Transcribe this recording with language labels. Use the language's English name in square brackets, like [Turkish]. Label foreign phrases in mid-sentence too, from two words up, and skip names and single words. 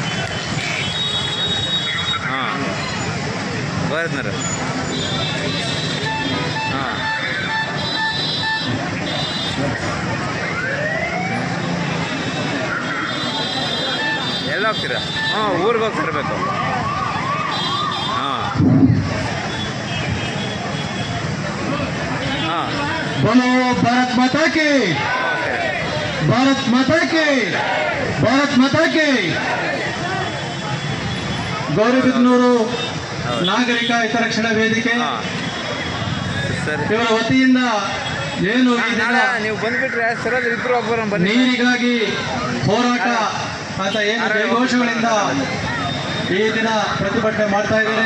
[Kannada] ಎಲ್ಲ ಹೋಗ್ತೀರಾ? ಊರಿಗೆ ಹೋಗಿ ತರಬೇಕು. [Hindi] बोलो भारत माता की, भारत माता की, भारत माता की. [Kannada] ಗೌರಿಬಿದನೂರು ನಾಗರಿಕ ಹಿತರಕ್ಷಣಾ ವೇದಿಕೆ ಸರಿ, ಇವರ ವತಿಯಿಂದ ಏನು ಈ ದಿನ ನೀವು ಬಂದ್ಬಿಟ್ರೆ ಸರ್ ಇದ್ರು ಒಬ್ಬರ ಬನ್ನಿ. ನೀರಿಗಾಗಿ ಹೋರಾಟ ಅಂತ ಏನು ಜಯಘೋಷಗಳಿಂದ ಈ ದಿನ ಪ್ರತಿಭಟನೆ ಮಾಡ್ತಾ ಇದ್ದಾರೆ.